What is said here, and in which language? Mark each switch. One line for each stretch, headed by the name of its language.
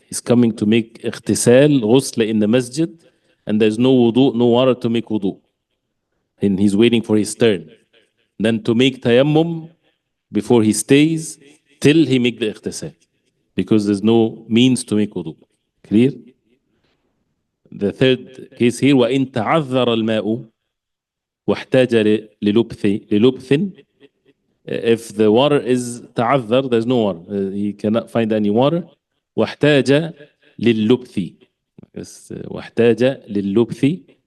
English: He's coming to make ightisal, ghusl in the masjid, and there's no wudu, no water to make wudu. and he's waiting for his turn. Then to make tayammum before he stays till he make the ightisal, because there's no means to make wudu. Clear? The third case here,
Arabic: وإن تعذر الماء واحتاج للبث.
English: If the water is تعذر, there's no water. He cannot find any water.
Arabic: واحتاج للبث. Yes, واحتاج للبث.